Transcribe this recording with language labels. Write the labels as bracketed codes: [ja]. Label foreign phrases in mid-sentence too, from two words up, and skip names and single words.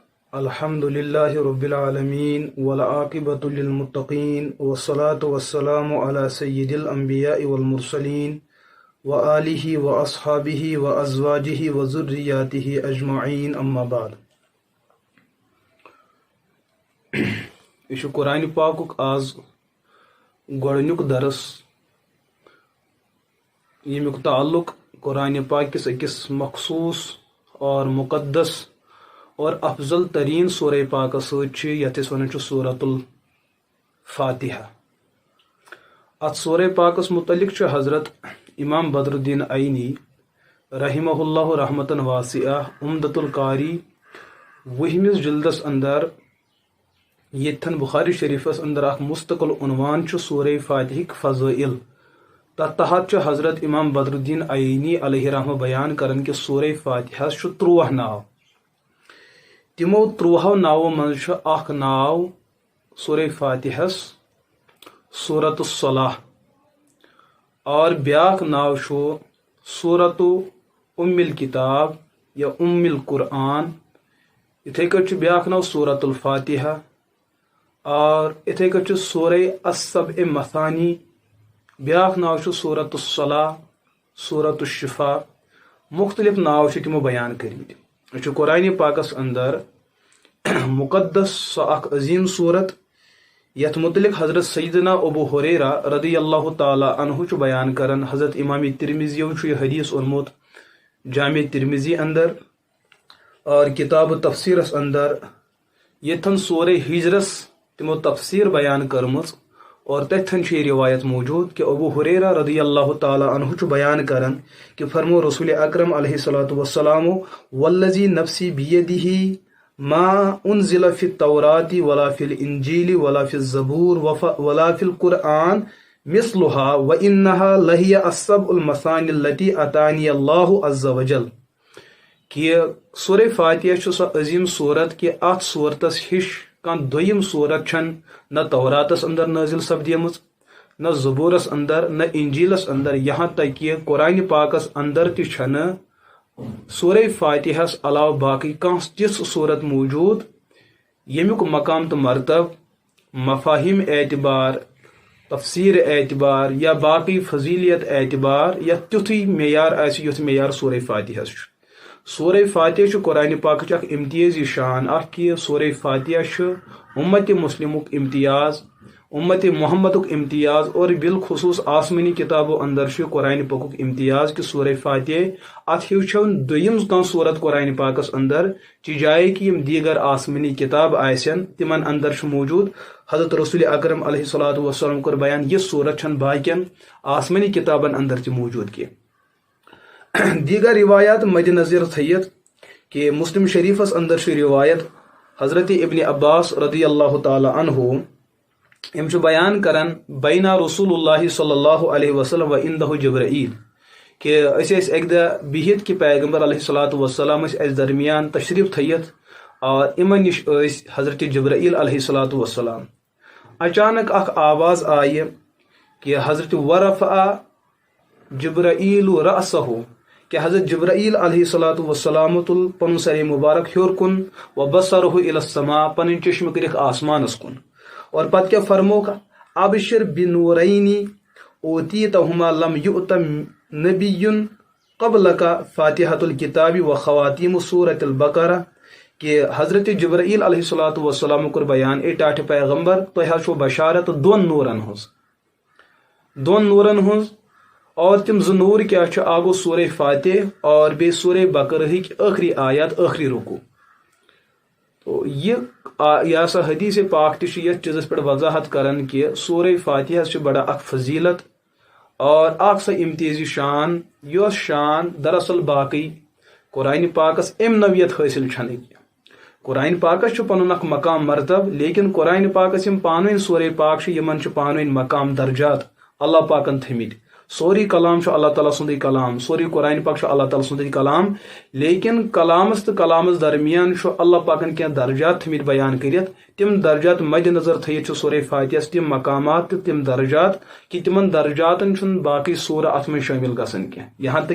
[ar] الحمد لله رب العالمين والعاقبة للمتقين والصلاة والسلام على سيد الأنبياء والمرسلين وآله وأصحابه وأزواجه وذرياته أجمعين أما بعد. [ks] یہ قرآن پاک آز گۄڈنیُک درس ییٚمیُک تعلق قرآن پاک کس أکس مخصوص اور مقدس اور افضل ترین سورہ پاک سۭتۍ یتھ أسۍ ونان چھِ سورۃ الفاتحہ. ات سورہ پاکس متعلق چھُ حضرت امام بدر الدین عینی [ar] رحمہ اللہ رحمتن واسعہ [ks] عمدۃ القاری 20 جلدس اندر یتھن بخاری شریفس اندر اخ مستقل عنوان چھُ سورہ فاتحک فضائل. تتھ تحت چھُ حضرت امام بدر الدین عینی علیہ رحمہ بیان کران کہ سورہ فاتحہ چھُ 13 ناو. تمو 13 ناو من اخ ناو سورہ فاتحس سورۃ الصلاح اور بیاکھ ناو چھُ سورۃ ام الکتاب یا ام القرآن. اتھے کٹ چھُ بیاکھ ناو سورۃ الفاتحہ اور اتھے کٹ چھُ سورہ السبع مثانی. بیاکھ ناو چھُ سورۃ الصلاح سورۃ الشفاء. مختلف ناو چھِ تمو بیان کٔرمٕتۍ. یہ چھُ قرآن پاکس اندر مقدس سو اخ عظیم صورت یتھ متعلق حضرت سیدنا ابو ہریرہ [ar] رضی اللہ تعالی عنہ [ks] چھُ بیان کران. حضرت امام ترمذی چھُ یہ حدیث اونمُت جامع ترمذی اندر اور کتاب تفسیرس اندر یتھن سورہ ہجرس تمو تفسیر بیان کرمٕژ اور تتھن چھِ یہ روایت موجود کہ ابو ہریرہ [ar] رضی اللہ تعالی عنہ [ks] چھُ بیان کران کہ فرمو رسول اکرم [ar] علیہ الصلوۃ والسلام والذی نفسی بیدہ ما انزل فی التوراۃ ولا فی الانجیل ولا فی الزبور ولا فی القرآن مثلها وانها لہی السبع المثانی التی اتانی اللہ عز وجل. [ks] کہ سورہ فاتحہ چھُ سو عظیم صورت کہ ات صورتس ہش کان دویم صورت چھن نہ توراتس اندر نازل سپدیمٕژ نہ زبورس اندر نہ انجیلس اندر یہاں تک کہ قرآن پاکس اندر تہِ چھنہٕ سورہ فاتحس علاوہ باقی کانٛہہ تِژھ صورت موجود ییٚمیُک مقام تہٕ مرتب مفاہیم اعتبار تفسیر اعتبار یا باقی فضیلیت اعتبار یا تیُتھُے معیار آسہِ یُتھ معیار سورہ فاتحس چھُ. سورہ فاتحہ چھُ قرآن پاکٕچ اکھ امتیازی شان اکھ کہ سورہ فاتحہ چھُ امت مسلمُک امتیاز امت محمدُک امتیاز اور بالخصوص آسمانی کتابو اندر چھُ قرآن پاکُک امتیاز کہ سورہ فاتحہ اتھ ہیو چھُنہٕ دوٚیِم کانٛہہ صورت قرآن پاکس اندر چہِ جایہِ کہ یم دیگر آسمانی کتاب آسن تمن اندر چھُ موجود. حضرت رسول اکرم [ar] علیہ الصلوۃ والسلام [ks] کوٚر بیان یہ صورت چھنہٕ باقین آسمانی کتابن اندر تہِ موجود کینٛہہ. دیگر روایات مد نظر تھیت کہ مسلم شریفس اندر چھُ روایت حضرت ابن عباس [ar] رضی اللہ تعالی عنہ [ks] یم چھُ بیان کران [ar] بینا رسول اللہ صلی اللہ علیہ وسلم و عندہ جبرائیل [ks] کہ أسۍ ٲسۍ اکہِ دۄہ بِہِتھ کہ پیغمبر [ar] علیہ الصلوۃ والسلام [ks] ٲسۍ اَسہِ درمیان تشریف تھٲیِتھ اور یِمن نِش ٲسۍ حضرت جبرائیل [ar] علیہ الصلوۃ والسلام. [ks] اچانک اکھ آواز آیہِ کہ حضرت [ar] ورفع جبرائیل رأسہ [ks] کہ حضرت جبرائیل [ar] علیہ الصلوۃ والسلام [ks] تُل پنُن سر مبارک ہیوٚر کُن [ar] و بصرہ الی السماء [ks] پنٕنۍ چشمہٕ کٔرِکھ آسمانس کُن اور پتہٕ کیٛاہ فرموکھ [ar] ابشر بنورین اوتیتہما لم یؤت نبی قبلک فاتحۃ الکتاب و خواتیم سورۃ البقرہ. [ks] کہ حضرت جبرائیل [ar] علیہ الصلوۃ والسلام [ks] کوٚر بیان اے ٹاٹھہِ پیغمبر تۄہہِ حظ چھو بشارت دۄن نورن ہٕنٛز اور تم زٕ نور کیا چھُ اکھ گوٚو سورہ فاتح اور بیٚیہِ سورہ بقرہٕکۍ ٲخری آیات ٲخری رکوع. تو یہ ہسا حدیث پاک تہِ چھُ یتھ چیٖزس پٮ۪ٹھ وضاحت کران کہ سورہ فاتحس چھُ بڑا اکھ فضیلت اور اکھ سۄ امتیازی شان یۄس شان دراصل باقی قرآن پاکس امہِ نوعیت حٲصل چھنہٕ کینٛہہ. قرآن پاکس چھُ پنُن اکھ مقام مرتب لیکن قرآن پاکس یم پانہٕ ؤنۍ سورہ پاک چھِ یمن چھِ پانہٕ ؤنۍ مقام درجات اللہ پاکن تھٲمٕتۍ. سوری کلام چھُ اللہ تعالیٰ سُنٛدُے کلام سوری قرآن پاک چھُ اللہ تعالیٰ سُنٛدُے کلام لیکن کلامس تہٕ کلامس درمیان چھُ اللہ پاکن کینٛہہ درجات تھٲمٕتۍ بیان کٔرِتھ. تم درجات مد نظر تھٲیِتھ چھُ سورہ فاتحس تم مقامات تہٕ تم درجات کہ تمن درجاتن چھُنہٕ باقی سورہ اتھ منٛز شٲمل گژھان کینٛہہ.